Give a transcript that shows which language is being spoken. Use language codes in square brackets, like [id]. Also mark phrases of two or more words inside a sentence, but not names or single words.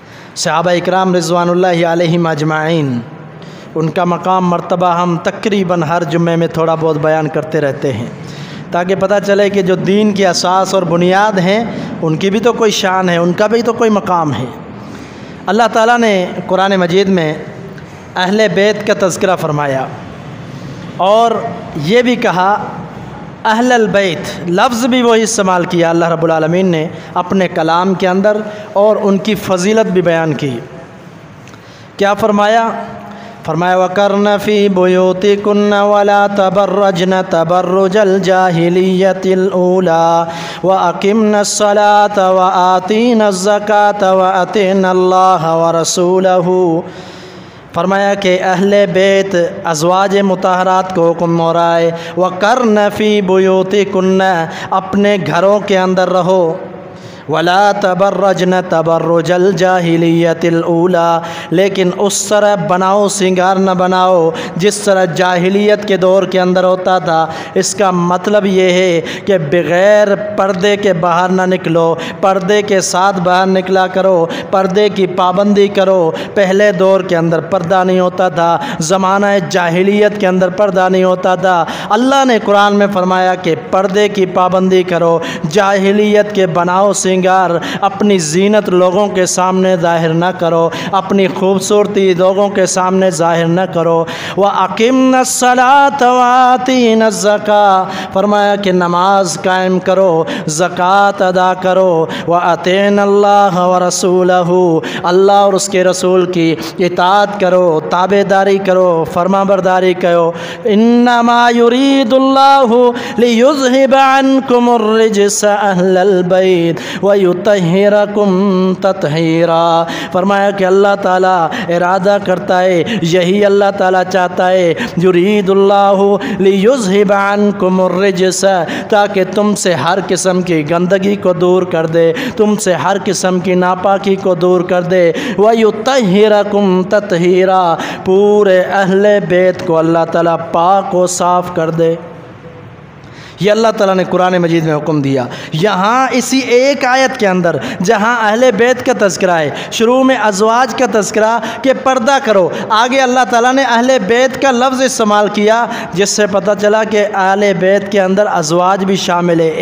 [ur] صحابہ اکرام [ar] رضوان اللہ علیہم اجمعین [ur] ان کا مقام مرتبہ ہم تقریباً ہر جمعے میں تھوڑا بہت بیان کرتے رہتے ہیں، تاکہ پتا چلے کہ جو دین کی اساس اور بنیاد ہیں ان کی بھی تو کوئی شان ہے، ان کا بھی تو کوئی مقام ہے. اللہ تعالیٰ نے قرآن مجید میں اہل بیت کا تذکرہ فرمایا اور یہ بھی کہا [ar] أهل البيت, [ur] لفظ بھی وہی استعمال کیا اللہ رب العالمین نے اپنے کلام کے اندر اور ان کی فضیلت بھی بیان کی. کیا فرمایا? [ar] फरमाया وقرن في بيوتكن ولا تبرجن تبرج الجاهلية الأولى وأقمن الصلاة وآتين الزكاة وأطعن الله ورسوله. [ur] فرمایا کہ اہل بیت ازواج مطہرات کو حکم ہو رہا ہے, [ar] وقرن في بيوتكن, [ur] اپنے گھروں کے اندر رہو, [ar] ولا تبرجن تبرج الجاهلية الأولى, [ur] لیکن اس طرح بناؤ سنگار نہ بناؤ جس طرح جاہلیت کے دور کے اندر ہوتا تھا. اس کا مطلب یہ ہے کہ بغیر پردے کے باہر نہ نکلو، پردے کے ساتھ باہر نکلا کرو، پردے کی پابندی کرو. پہلے دور کے اندر پردہ نہیں ہوتا تھا، زمانہ جاہلیت کے اندر پردہ نہیں ہوتا تھا. اللہ نے قرآن میں فرمایا کہ پردے کی پابندی کرو، جاہلیت کے بناؤ سنگار، اپنی زینت لوگوں کے سامنے ظاہر نہ کرو، اپنی خوبصورتی لوگوں کے سامنے ظاہر نہ کرو. [ar] وأقمن الصلاة وآتين الزكاة, [ur] فرمایا کہ نماز قائم کرو، زکات ادا کرو. [ar] وأطعن الله ورسوله, [ur] اللہ اور اس کے رسول کی اطاعت کرو، تابعداری کرو، فرمانبرداری کرو. [ar] إنما يريد الله ليذهب عنكم الرجس أهل البيت ويطهركم تطهيرا. [ur] فرمایا کہ اللہ تعالیٰ ارادہ کرتا ہے، یہی اللہ تعالیٰ چاہتا ہے, [ar] يريد الله ليذهب عنكم الرجس, [ur] تاکہ تم سے ہر قسم کی گندگی کو دور کر دے، تم سے ہر قسم کی ناپاکی کو دور کر دے. [ar] ويطهركم تطهيرا, [ur] پورے اہل بیت کو اللہ تعالیٰ پاک و صاف کر دے. یہ اللہ تعالیٰ نے قرآن مجید میں حکم دیا۔ یہاں اسی ایک آیت کے اندر جہاں اہل بیت کا تذکرہ ہے، شروع میں ازواج کا تذکرہ کہ پردہ کرو، آگے اللہ تعالیٰ نے اہل بیت کا لفظ استعمال کیا، جس سے پتا چلا کہ اہل بیت کے اندر ازواج بھی شامل ہے.